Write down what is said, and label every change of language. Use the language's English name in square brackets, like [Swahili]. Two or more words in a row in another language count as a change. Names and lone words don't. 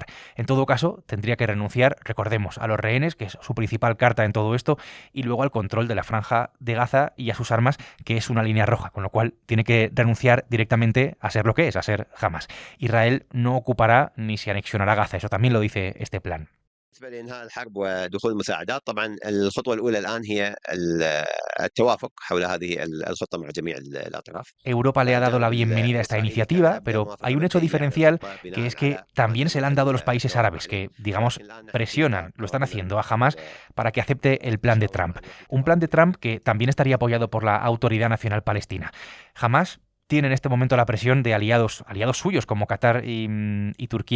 [Spanish] En todo caso, tendría que renunciar, recordemos, a los rehenes, que es su principal carta en todo esto, y luego al control de la franja de Gaza y a sus armas, que es una línea roja, con lo cual tiene que renunciar directamente a ser lo que es, a ser Hamás. Israel no ocupará ni se anexionará Gaza, eso también lo dice este plan. [Arabic] بالنسبة لإنهاء الحرب ودخول المساعدات، طبعا الخطوة الأولى الآن هي التوافق حول هذه الخطة مع جميع الأطراف. [Spanish] Europa le ha dado la bienvenida a esta iniciativa, pero hay un hecho diferencial, que es que también se la han dado los países árabes, que, digamos, presionan, lo están haciendo a Hamás para que acepte el plan de Trump. Un plan de Trump que también estaría apoyado por la Autoridad Nacional Palestina. Hamás tiene en este momento la presión de aliados suyos como Qatar y Turquía.